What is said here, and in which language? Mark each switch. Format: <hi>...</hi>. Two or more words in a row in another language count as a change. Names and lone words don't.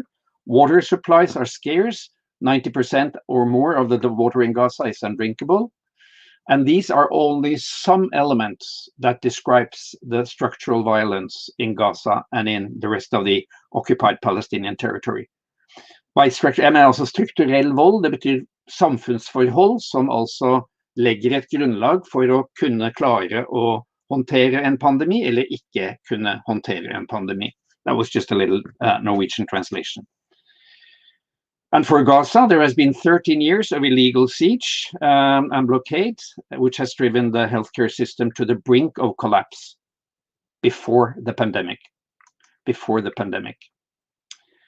<en>Water supplies are scarce. 90% or more of the water in Gaza is undrinkable. And these are only some elements that describes the structural violence in Gaza and in the rest of the occupied Palestinian territory. By structure,</en> <no>jeg mener altså strukturell vold, det betyr samfunnsforhold som altså legger et grunnlag for å kunne klare å håndtere en pandemi, eller ikke kunne håndtere en pandemi.</no> <en>That was just a little Norwegian translation. And for Gaza, there has been 13 years of illegal siege and blockade, which has driven the healthcare system to the brink of collapse before the pandemic.</en>